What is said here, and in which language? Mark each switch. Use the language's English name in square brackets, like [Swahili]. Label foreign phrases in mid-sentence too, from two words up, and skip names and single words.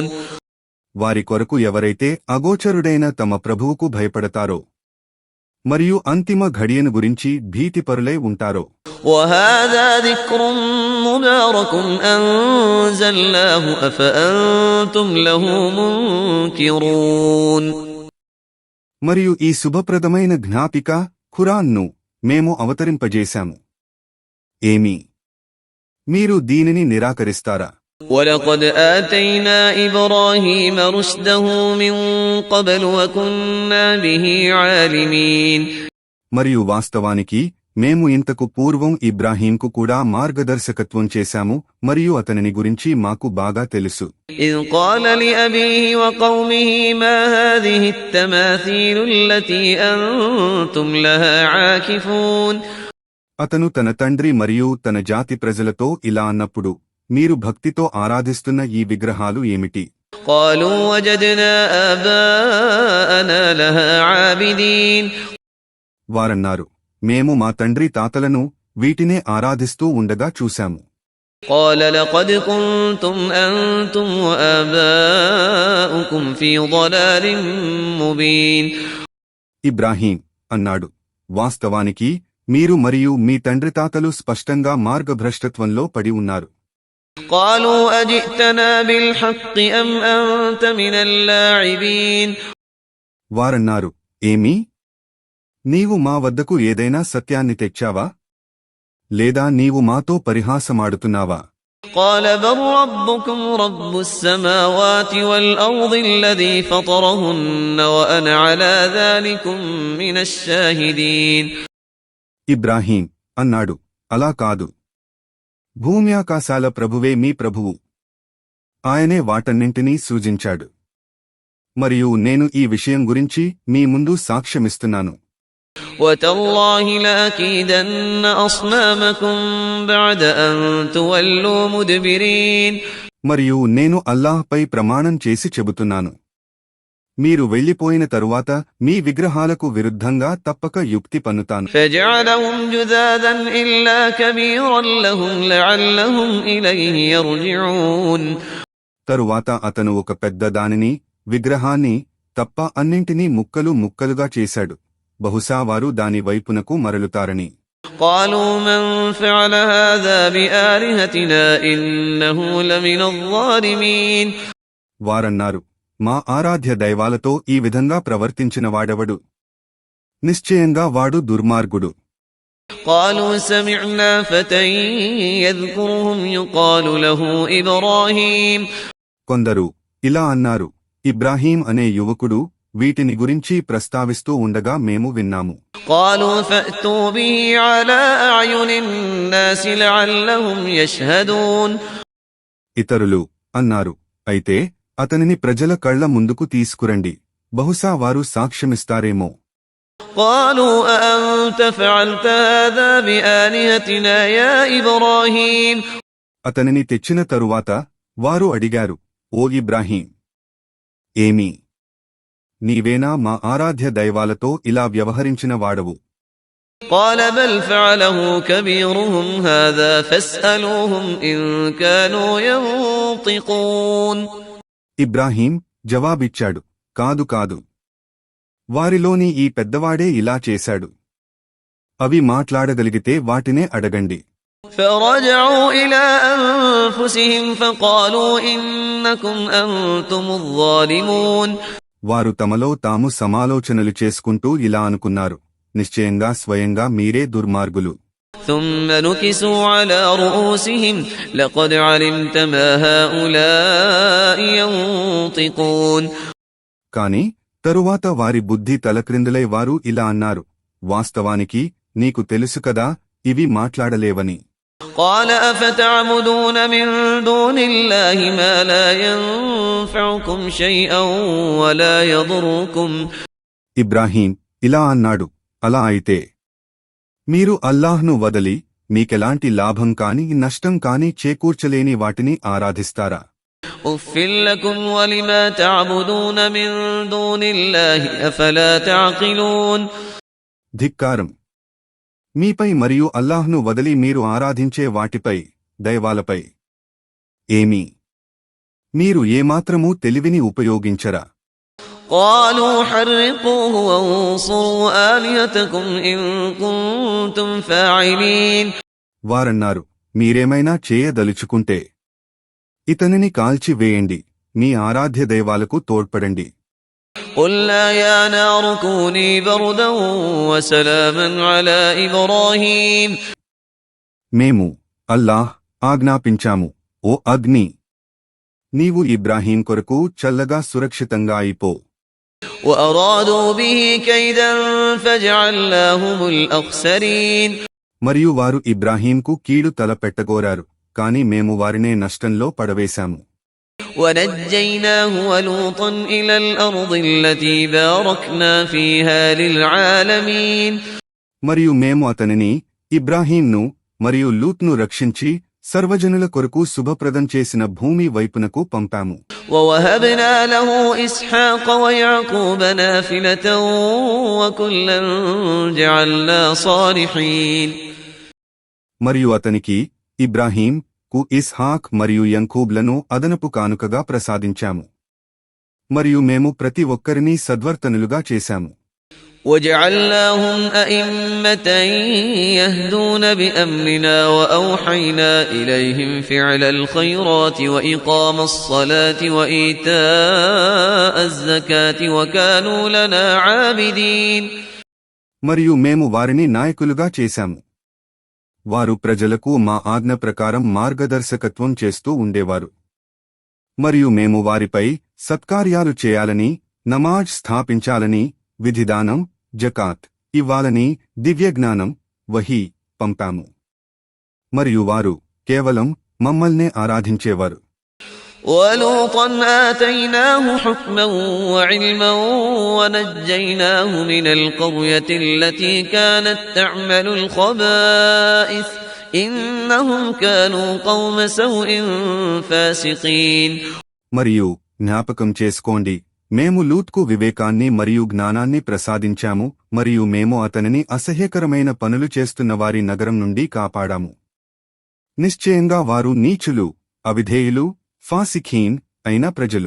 [Telugu] వారి కొరకు ఎవరైతే అగోచరుడైన తమ ప్రభువుకు భయపడతారో మరియు అంతిమ ఘడియను గురించి భీతిపరులై ఉంటారో. [Arabic] وهذا ذكر مبارك أنزلناه أفأنتم له منكرون. [Telugu] మరియు ఈ శుభప్రదమైన జ్ఞాపిక ఖురాన్ను మేము అవతరింపజేశాము, ఏమి మీరు దీనిని నిరాకరిస్తారా? [Arabic] وَلَقَدْ آتَيْنَا إِبْرَاهِيمَ رُشْدَهُ مِنْ قَبْلُ وَكُنَّا بِهِ عَالِمِينَ. [Telugu] మరియు వాస్తవానికి మేము ఇంతకు పూర్వం ఇబ్రాహీంకు కూడా మార్గదర్శకత్వం చేశాము మరియు అతనిని గురించి మాకు బాగా తెలుసు. [Arabic] إِذْ قَالَ لِأَبِيهِ وَقَوْمِهِ مَا هَذِهِ التَّمَاثِيلُ الَّتِي أَنْتُمْ لَهَا عَاكِفُونَ. [Telugu] అతను తన తండ్రి మరియు తన జాతి ప్రజలతో ఇలా అన్నప్పుడు, మీరు భక్తితో ఆరాధిస్తున్న ఈ విగ్రహాలు ఏమిటి? [Arabic] قَالُوا وَجَدْنَا آبَاءَنَا لَهَا عَابِدِينَ. [Telugu] వారన్నారు, మేము మా తండ్రి తాతలను వీటినే ఆరాధిస్తూ ఉండగా చూశాము. [Arabic] قَالَ لَقَدْ كُنْتُمْ أَنْتُمْ وَآبَاؤُكُمْ فِي ضَلَالٍ مُبِينٍ. [Telugu] ఇబ్రాహీం అన్నాడు, వాస్తవానికి మీరు మరియు మీ తండ్రి తాతలు స్పష్టంగా మార్గభ్రష్టత్వంలో పడి ఉన్నారు. [Arabic] قَالُوا أَجِئْتَنَا بِالْحَقِّ أَمْ أَنْتَ مِنَ اللَّاعِبِينَ. [Telugu] వారన్నారు, ఏమి నీవు మా వద్దకు ఏదైనా సత్యాన్ని తెచ్చావా లేదా నీవు మాతో పరిహాసమాడుతున్నావా [Arabic] قال بل ربكم رب السماوات والأرض الذي فطرهن وأنا على ذلكم من الشاهدين. [Telugu] ఇబ్రాహీం అన్నాడు, అలా కాదు. భూమ్యాకాశాల ప్రభువే మీ ప్రభువు. ఆయనే వాటన్నింటినీ సృజించాడు. మరియు నేను ఈ విషయం గురించి మీ ముందు సాక్ష్యమిస్తున్నాను. [Arabic] وتالله لأكيدن أصنامكم بعد أن تولوا مدبرين. [Telugu] మరియు నేను అల్లాహ్పై ప్రమాణం చేసి చెబుతున్నాను, మీరు వెళ్లిపోయిన తరువాత మీ విగ్రహాలకు విరుద్ధంగా తప్పక యుక్తి పన్నుతాను. [Arabic] فجعلهم جذاذا إلا كبيرا لهم لعلهم إليه يرجعون. [Telugu] తరువాత అతను ఒక పెద్ద దానిని, విగ్రహాన్ని తప్ప అన్నింటినీ ముక్కలు ముక్కలుగా చేశాడు. బహుశా వారు దాని వైపునకు మరలుతారని. [Arabic] قالوا من فعل هذا بآلهتنا إنه لمن الظالمين. [Telugu] వారన్నారు, మా ఆరాధ్య దైవాలతో ఈ విధంగా ప్రవర్తించిన వాడెవడు? నిశ్చయంగా వాడు దుర్మార్గుడు. [Arabic] قالوا سمعنا فتى يذكرهم يقال له إبراهيم. [Telugu] కొందరు ఇలా అన్నారు, ఇబ్రాహీం అనే యువకుడు వీటిని గురించి ప్రస్తావిస్తూ ఉండగా మేము విన్నాము. [Arabic] قالوا فأتوا به على أعين الناس لعلهم يشهدون. [Telugu] ఇతరులు అన్నారు, అయితే అతనిని ప్రజల కళ్ల ముందుకు తీసుకురండి, బహుశా వారు సాక్ష్యమిస్తారేమో. [Arabic] قالوا أأنت فعلت هذا بآلهتنا يا إبراهيم. [Telugu] అతనిని తెచ్చిన తరువాత వారు అడిగారు, ఓ ఇబ్రాహీం, ఏమీ నీవేనా మా ఆరాధ్య దైవాలతో ఇలా వ్యవహరించిన వాడవు? [Arabic] قال بل فعله كبيرهم هذا فاسألوهم إن كانوا ينطقون. [Telugu] ఇబ్రాహీం జవాబిచ్చాడు, కాదు కాదు, వారిలోని ఈ పెద్దవాడే ఇలా చేశాడు. అవి మాట్లాడగలిగితే వాటినే అడగండి. [Arabic] فرجعوا إلى أنفسهم فقالوا إنكم أنتم الظالمون. [Telugu] వారు తమలో తాము సమాలోచనలు చేసుకుంటూ ఇలా అనుకున్నారు, నిశ్చయంగా స్వయంగా మీరే దుర్మార్గులు. [Arabic] ثم نكسوا على رؤوسهم لقد علمت ما هؤلاء ينطقون. [Telugu] కాని తరువాత వారి బుద్ధి తలక్రిందులై వారు ఇలా అన్నారు, వాస్తవానికి నీకు తెలుసు కదా ఇవి మాట్లాడలేవని. [Arabic] قال أفتعبدون من دون الله ما لا ينفعكم شيئا ولا يضركم. [Telugu] ఇబ్రాహీం ఇలా అన్నాడు, అలా అయితే మీరు అల్లాహ్ను వదలి మీకెలాంటి లాభం కాని నష్టం కాని చేకూర్చలేని వాటిని ఆరాధిస్తారా? [Arabic] أف لكم ولما تعبدون من دون الله أفلا تعقلون. [Telugu] ధిక్కారం మీపై మరియు అల్లాహ్ను వదలి మీరు ఆరాధించే వాటిపై, దైవాలపై ఏమీ మీరు ఏమాత్రమూ తెలివిని ఉపయోగించరా? [Arabic] قالوا حرقوه وانصروا آلهتكم إن كنتم فاعلين. [Telugu] వారన్నారు, మీరేమైనా చేయదలుచుకుంటే ఇతనిని కాల్చివేయండి, మీ ఆరాధ్య దైవాలకు తోడ్పడండి. [Arabic] قلنا يا نار كوني بردا وسلاما على إبراهيم. [Telugu] మేము అల్లాహ్ ఆజ్ఞాపించాము, ఓ అగ్ని నీవు ఇబ్రాహీం కొరకు చల్లగా సురక్షితంగా అయిపో. [Arabic] وأرادوا به كيدا فجعلناهم الأخسرين. [Telugu] మరియు వారు ఇబ్రాహీంకు కీడు తలపెట్టగోరారు, కాని మేము వారినే నష్టంలో పడవేశాము. [Arabic] ونجيناه ولوطا إلى الأرض التي باركنا فيها للعالمين. [Telugu] మరియు మేము అతనిని, ఇబ్రాహీంను మరియు లూత్ను రక్షించి సర్వజనుల కొరకు శుభప్రదం చేసిన భూమి వైపునకు పంపాము. [Arabic] ووهبنا له إسحاق ويعقوب نافلة وكلا جعلنا صالحين. [Telugu] మరియు అతనికి, ఇబ్రాహీం కు ఇస్హాక్ మరియు యంకూబ్లను అదనపు కానుకగా ప్రసాదించాము. మరియు మేము ప్రతి ఒక్కరినీ సద్వర్తనులుగా చేశాము. [Arabic] وجعلناهم أئمة يهدون بأمرنا وأوحينا إليهم فعل الخيرات وإقام الصلاة وإيتاء الزكاة وكانوا لنا عابدين. [Telugu] మరియు మేము వారిని నాయకులుగా చేశాము. వారు ప్రజలకు మా ఆజ్ఞ ప్రకారం మార్గదర్శకత్వం చేస్తూ ఉండేవారు. మరియు మేము వారిపై సత్కార్యాలు చేయాలని, నమాజ్ స్థాపించాలని, విధిదానం, జకాత్ ఇవ్వాలని, దివ్యజ్ఞానం, వహీ పంపాము. మరియు వారు కేవలం మమ్మల్నే ఆరాధించేవారు. [Arabic] ولوطا آتيناه حكما وعلما ونجيناه من القرية التي كانت تعمل الخبائث إنهم كانوا قوم سوء فاسقين. [Telugu] మరియు జ్ఞాపకం చేసుకోండి, మేము లూత్కు వివేకాన్ని మరియు జ్ఞానాన్ని ప్రసాదించాము మరియు మేము అతనిని అసహ్యకరమైన పనులు చేస్తున్న వారి నగరం నుండి కాపాడాము. నిశ్చయంగా వారు నీచులు, అవిధేయులు, ఫాసిఖీన్ అయిన ప్రజలు.